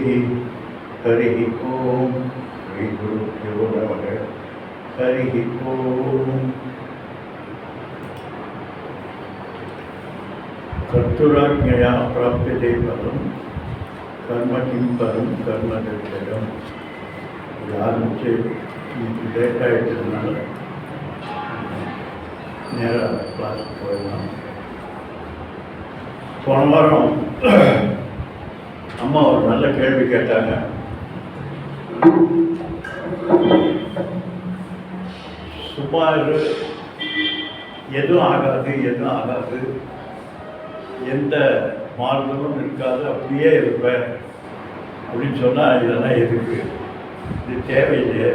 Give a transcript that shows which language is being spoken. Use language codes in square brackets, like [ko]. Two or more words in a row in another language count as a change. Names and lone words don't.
[sa] हरि ओम श्री गुरुभ्यो नमः। हरि ओम। कर्तुराज्ञया प्राप्यते पदं कर्म किं पदं कर्म दक्षयं। [ta] யாருச்சு லேட் ஆகிட்டதுனால நேராக கிளாஸுக்கு போயிடலாம். போன வாரம் அம்மா ஒரு நல்ல கேள்வி கேட்டாங்க. சும்மா எதுவும் ஆகாது, எந்த மாறுதலும் இருக்காது, அப்படியே இருப்பேன் அப்படின்னு சொன்னால் இதெல்லாம் எதுக்கு, இது தேவையில்லையே.